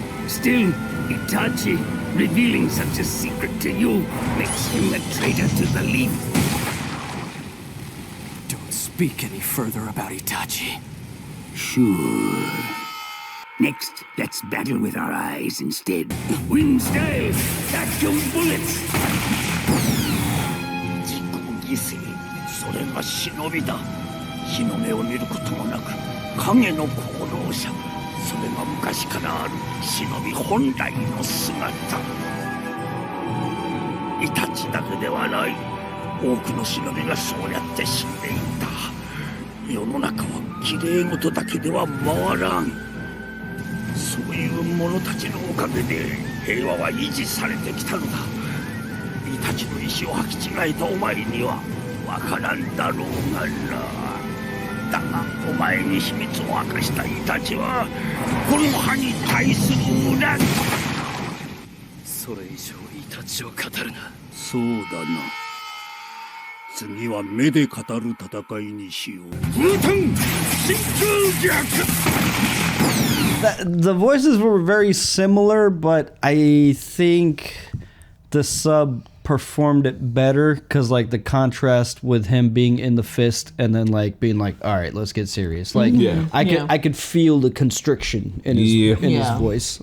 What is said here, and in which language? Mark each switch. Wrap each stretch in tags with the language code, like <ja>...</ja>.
<en>Still, Itachi, revealing such a secret to you, makes him a traitor to the leaf. Don't speak any further about Itachi. Sure. Next, let's battle with our eyes instead. Wind style, catch those bullets!</en> <ja>自己犠牲、それが忍びだ。日の目を見ることもなく、影の行動者。それが昔からある忍び本来の姿。イタチだけではない。多くの忍びがそうやって死んでいた。世の中は綺麗事だけでは回らん。そういう者たちのおかげで平和は維持されてきたのだ。イタチの意志を履き違えたお前にはわからんだろうがな。だがお前に秘密を明かしたイタチはこの葉に対する恨み。それ以上イタチを語るな。そうだな。次は目で語る戦いにしよう。ブータン真空逆。</ja> <en>The voices were very similar, but I think the sub performed it better because like the contrast with him being in the fist and then like being like, all right, let's get serious. Like I could feel the constriction in his voice.</en>